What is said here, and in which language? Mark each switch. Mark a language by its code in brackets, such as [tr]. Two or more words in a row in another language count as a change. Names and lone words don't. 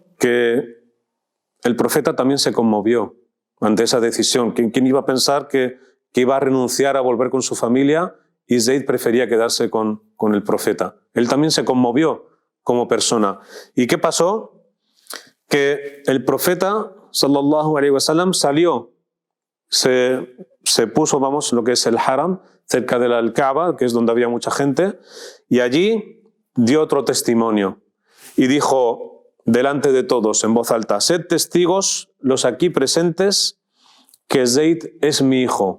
[es] Que el profeta también se conmovió ante esa decisión. ¿Quién iba a pensar que iba a renunciar a volver con su familia y Zayd prefería quedarse con el profeta? Él también se conmovió como persona. ¿Y qué pasó? Que el profeta, [ar] صلى الله عليه وسلم, [es] salió, se puso, lo que es el Haram, cerca del Kaaba, que es donde había mucha gente, y allí dio otro testimonio. Y dijo delante de todos, en voz alta, sed testigos, los aquí presentes, que Zayd es mi hijo.